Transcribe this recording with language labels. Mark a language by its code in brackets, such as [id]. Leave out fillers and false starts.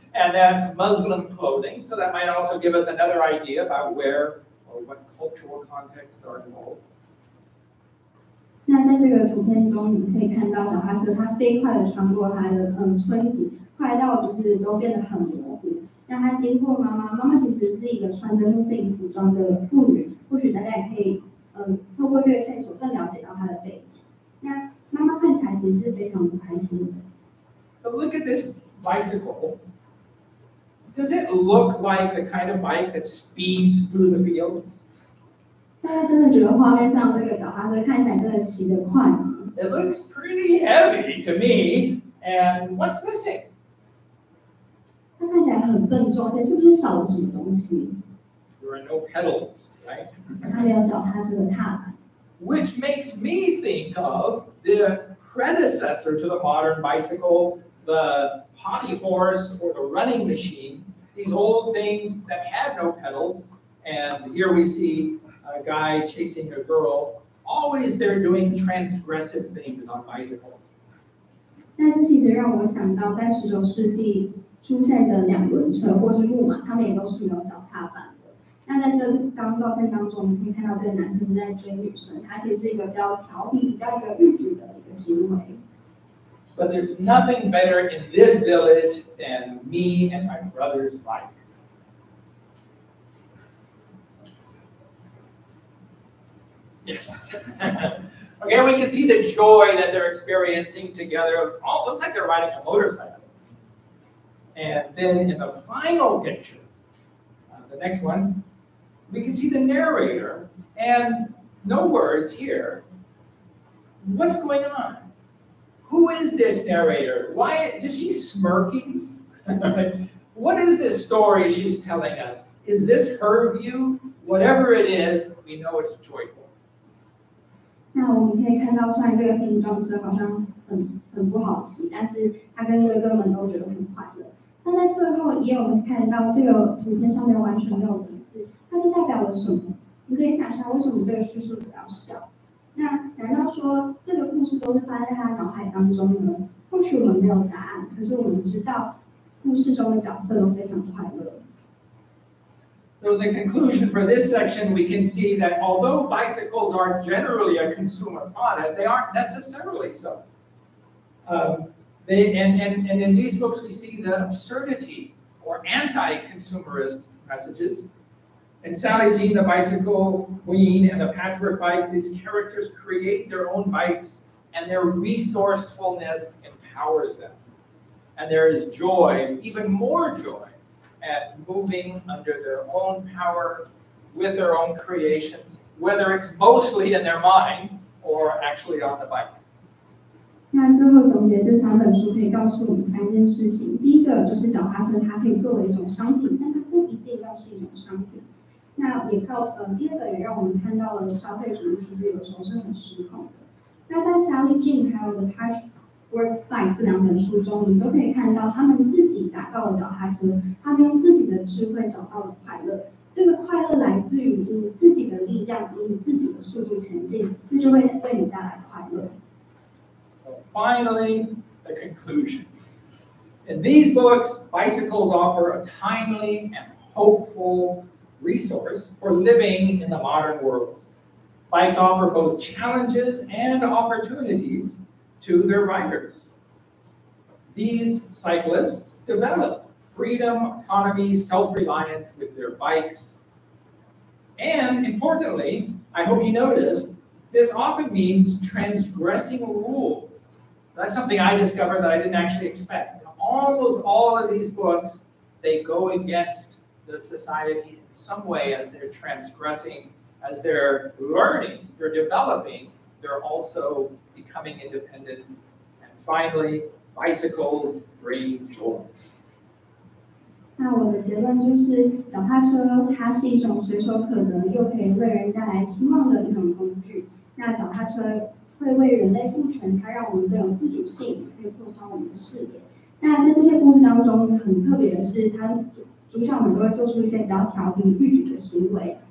[en] And that's Muslim clothing, so that might also give us another idea about where or what cultural contexts are involved. [zh] 那在这个图片中，你可以看到脚踏车它飞快的穿过它的村子，快到就是都变得很模糊。那他经过妈妈其实是一个穿着穆斯林服装的妇女，或许大家也可以透过这个线索更了解到她的背景。那妈妈看起来其实是非常不开心的。 [en] But look at this bicycle. Does it look like the kind of bike that speeds through the fields? [zh] 大家真的觉得画面上这个脚踏车看起来真的骑得快吗？ [en] It looks pretty heavy to me. And what's missing? [zh] 它看起来很笨重，而且是不是少了什么东西？ [en] There are no pedals, right? [zh] 它没有脚踏车的踏板。 [en] Which makes me think of the predecessor to the modern bicycle, the hobby horse or the running machine, these old things that had no pedals. And here we see a guy chasing a girl. Always they're doing transgressive things on bicycles. [zh] 那这其实让我想到，在19世纪出现的2轮车或是木马，他们也都是没有脚踏板的。那在这张照片当中，我们可以看到这个男生是在追女生，他其实是一个比较调皮、比较一个逾矩的一个行为。 [en] But there's nothing better in this village than me and my brother's bike. Yes. Okay, we can see the joy that they're experiencing together. Oh, looks like they're riding a motorcycle. And then in the final picture, the next one, we can see the narrator and no words here. What's going on? Who is this narrator? Why is she smirking? What is this story she's telling us? Is this her view? Whatever it is, we know it's joyful. [zh] 那我们可以看到，虽然这个拼装车好像很不好骑，但是他跟哥哥们都觉得很快乐。那在最后也有看到这个图片上面完全没有文字，那这代表了什么？你可以想象为什么这个叙述者要笑？那难道说这个故事都是发生在他脑海当中呢？或许我们没有答案，可是我们知道故事中的角色都非常快乐。 [en] So the conclusion for this section, we can see that although bicycles are generally a consumer product, they aren't necessarily so. And in these books, we see the absurdity or anti-consumerist messages. And Sally Jean, the bicycle queen, and the patchwork bike, these characters create their own bikes, and their resourcefulness empowers them. And there is joy, even more joy, at moving under their own power with their own creations, whether it's mostly in their mind or actually on the bike. [zh] 那最后总结这3本书可以告诉我们3件事情。第一个就是脚踏车，它可以作为一种商品，但它不一定要是一种商品。那也第二个也让我们看到了消费主义其实有时候是很失控的。那在 Sally Jean 还有 The Patchwork Bike 这2本书中，你都可以看到他们自己打造的脚踏车，他们用自己的智慧找到了快乐。这个快乐来自于以你自己的力量，以你自己的速度前进，这就会为你带来快乐。 [en] Finally, the conclusion. In these books, bicycles offer a timely and hopeful resource for living in the modern world. Bikes offer both challenges and opportunities to their riders. These cyclists develop freedom, autonomy, self-reliance with their bikes. And importantly, I hope you noticed, this often means transgressing rules. That's something I discovered that I didn't actually expect. Almost all of these books, they go against the society in some way as they're transgressing, as they're learning, they're developing, they're also becoming independent. And finally, bicycles bring joy. [zh] 那我的结论就是，脚踏车它是一种随手可得又可以为人带来希望的一种工具。那脚踏车会为人类赋权，它让我们更有自主性，可以拓宽我们的视野。那在这些故事当中，很特别的是，它主角们都会做出一些比较调皮逾矩的行为。